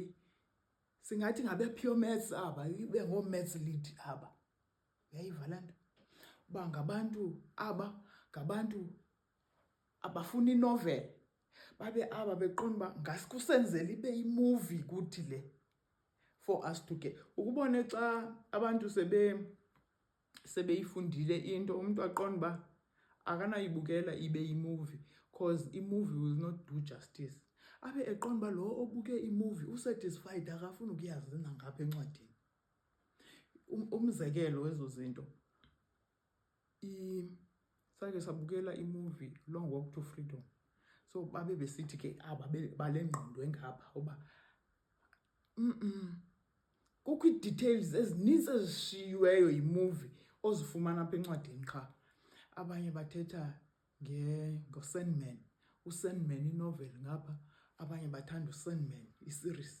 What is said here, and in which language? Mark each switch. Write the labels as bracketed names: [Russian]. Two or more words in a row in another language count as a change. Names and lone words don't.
[Xhosa] Singathi ngabe-pure maths aba, ibe ngoo-maths lead aba. Uyayiva le nto? Uba ngabantu abafuna inoveli, babe aba beqonda uba ngasekusenzela ibe imuvi kuthi le [English] for us to get. [Xhosa] Ukubone xa abantu sebeyifundile into, umntu aqonda uba akanayibukela ibe imuvi because imuvi [English] will not do justice. [Xhosa] Abe eqonda uba lo obuke imuvi usatisfied, akafuni ukuyazi nangapha encwadini. Umzekelo wezo zinto, sake sabukela imuvi Long Walk to Freedom. So babe besithi ke aba bale ngqondo engapha uba kukho ii-details ezininzi ezishiyiweyo yimuvi ozifumana apha encwadini qha. Abanye bathetha ngoSandman, uSandman inoveli ngapha, abanye bathanda uSandman iseries.